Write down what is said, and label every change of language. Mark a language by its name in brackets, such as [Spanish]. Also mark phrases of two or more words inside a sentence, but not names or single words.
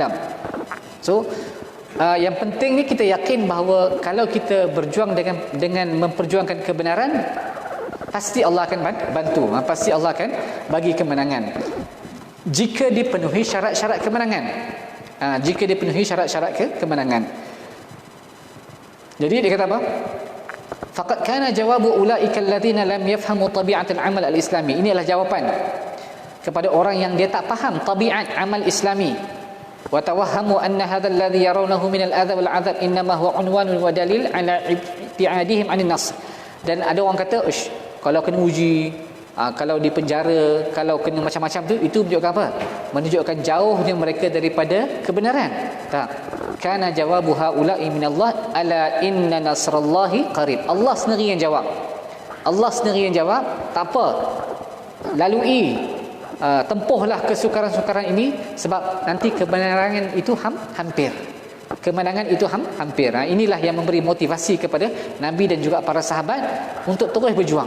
[Malay] So yang penting ni kita yakin bahawa kalau kita berjuang dengan memperjuangkan kebenaran, pasti Allah akan bantu. Pasti Allah akan bagi kemenangan. Jika dipenuhi syarat-syarat kemenangan. jika dia penuhi syarat-syarat kemenangan. Jadi dia kata apa? [Arabic] فقد كان جواب أولئك الذين لم يفهموا طبيعة العمل الإسلامي. [Malay] Ini adalah jawapan kepada orang yang dia tak faham tabiat amal Islami. [Arabic] وتوهموا أن هذا الذي يرونه من الأذى والعذاب إنما هو عنوان ودليل على ابتعادهم عن الناس. [Malay] Dan ada orang kata, kalau kena uji, kalau di penjara, kalau kena macam-macam tu, itu menunjukkan apa? Menunjukkan jauhnya mereka daripada kebenaran. Tak. [Arabic] كان جواب هؤلاء من الله ألا إن نصر الله قريب. [Malay] Allah sendiri yang jawab. Allah sendiri yang jawab. Tak apa, lalui, tempuhlah kesukaran-sukaran ini, sebab nanti kebenaran itu hampir. Kemenangan itu hampir. Inilah yang memberi motivasi kepada Nabi dan juga para sahabat untuk terus berjuang.